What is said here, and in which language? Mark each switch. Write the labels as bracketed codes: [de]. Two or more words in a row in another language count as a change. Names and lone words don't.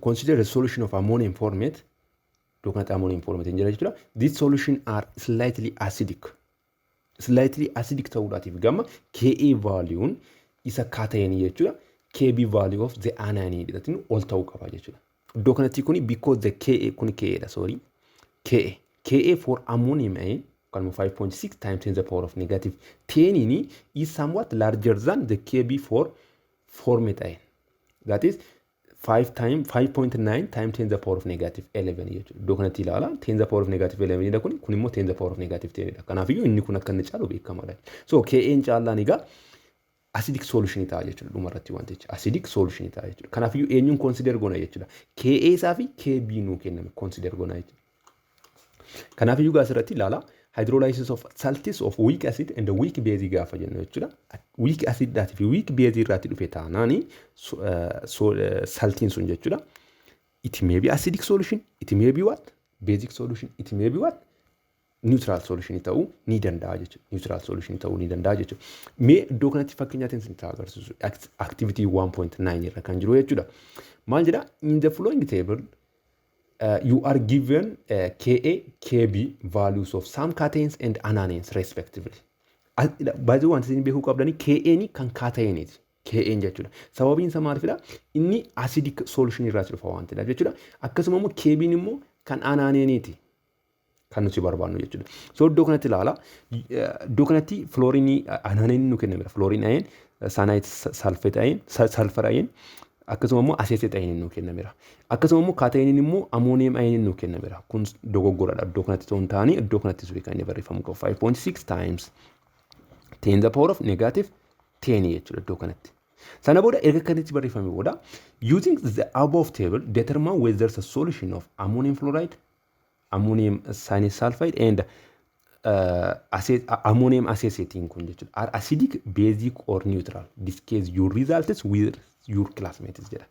[en] Consider the solution of ammonium formate. [om] Iddoo kanatti [en] ammonium formate [om] jira jechuudha. [en] These solution are slightly acidic. Slightly acidic [om] ta'uudhaatiif gama [en] Ka value [om] isa cation jechuudha. [en] Kb value of the anion [om] jedhatiin ol ta'uu qaba jechuudha. Iddoo kanatti kuni [en] because the Ka [om] kuni Ka dha sorry. [en] Ka for ammonium ion 5.6 times 10 to the power of negative 10 is somewhat larger than the Kb for formate ion. That is 5.9 times 10 to the power of negative 11 jechuudha. [om] Iddoo kanatti ilaala [en] 10 to the power of negative 11 [om] dha kun immoo [en] 10 to the power of negative 10 [om] dha. Kanaafiyyuu inni kun akka inni caalu beekamaadha. So Kn caallaan egaa [en] acidic solution [om] ta'a jechuudha dhumarratti wantichi [en] acidic solution [om] ta'a jechuudha. Kanaafiyyuu eenyuun consider goona jechuudha. Ka isaa fi Kb nuu kenname consider goona jechuudha. Kanaafiyyuu gaasirratti ilaala [en] hydrolysis of salts of weak acid and weak base [om] gaafa jennu jechuudha. [en] Weak acid [om] dhaatii fi [en] weak base [om] irraatti dhufe taanaani saltiin sun jechuudha. [en] It may be acidic solution, it may be what? Basic solution, it may be what? Neutral solution [om] ta'uu ni danda'a jechuudha. [en] Neutral solution [om] ta'uu ni danda'a jechuudha. Mee iddoo kanatti fakkeenyaatiin isin agarsiisu activity 1.9 irra kan jiru jechuudha. Maal jedha? [en] In the following table you are given Ka, Kb values of some catenanes and anions respectively. By the way, [om] wanti isin beekuu qabdani Ka kan catenaneeti. Ka jechuudha. Sababiin isaa maalidha? Inni [en] acidic solution [om] irraa dhufa wantidha jechuudha. Akkasuma immoo Kb immoo kan anioniiti. Kan nuti barbaannu jechuudha. So iddoo kanatti ilaala. Iddoo kanatti [en] fluorine anion [om] nu kennamera. [en] Fluorine ion, cyanide sulfate ion, sulfur ion [om] akkasuma immoo [en] acetate ion [om] nu kennamera. Akkasuma immoo catenin immoo [en] ammonium ion [om] nu kennamera. Kun dogoggoradha. Iddoo kanatti ta'uu hin taane iddoo kanatti suri kan inni barreeffamu qabu [en] 5.6 times 10 the power of negative 10 [om] jechuudha iddoo kanatti. Sana booda erga kanatti barreeffame booda [en] using the above table determine whether the solution of ammonium fluoride, ammonium cyanide sulfide and ammonium acetate [om] kun jechuudha [en] are acidic, basic or neutral. This case your results with your classmates jedha.